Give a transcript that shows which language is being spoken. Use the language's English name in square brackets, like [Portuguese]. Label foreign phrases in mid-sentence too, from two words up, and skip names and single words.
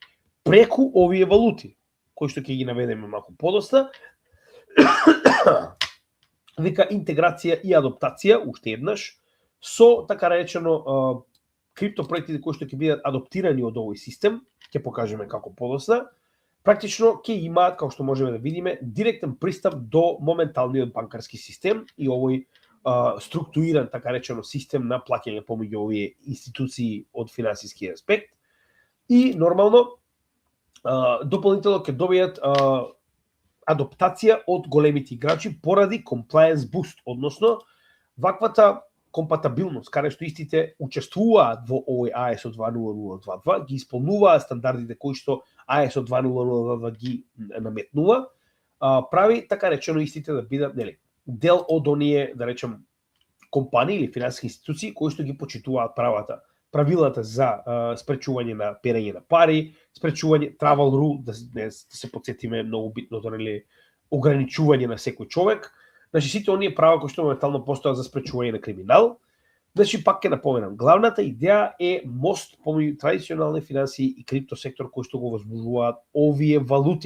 [Macedonian] Преку овие валути, кои што ќе ги наведеме малку подоста, вика интеграција и адаптација, уште еднаш, со така наречено криптопроектите кои што ќе бидат адаптирани од овој систем, ќе покажеме како подоста, практично ќе имаат, како што можеме да видиме, директен пристап до моменталниот банкарски систем и овој структуриран, така речено, систем на плаќање помеѓу овие институции од финансиски аспект. И нормално, дополнително ќе добијат адаптација од големите играчи поради [English] compliance boost, [Macedonian] односно ваквата компатабилност, каде што истите учествуваат во овој ISO 20022, ги исполнуваат стандардите кои што ISO 20022 ги наметнува, прави така речено истите да бидат, нели, дел од оние, да речем, компании или финансиски институции кои што ги почитуваат правилата за спречување на перење на пари, спречување [English] travel rule, [Macedonian] да се потсетиме многу битното, нели, ограничување на секој човек. Значи, сите оние права кои што моментално постојат за спречување на криминал. Значи, пак ќе напоменам, главната идеја е мост помеѓу традиционални финансии и криптосектор кои што го возможуваат овие валути.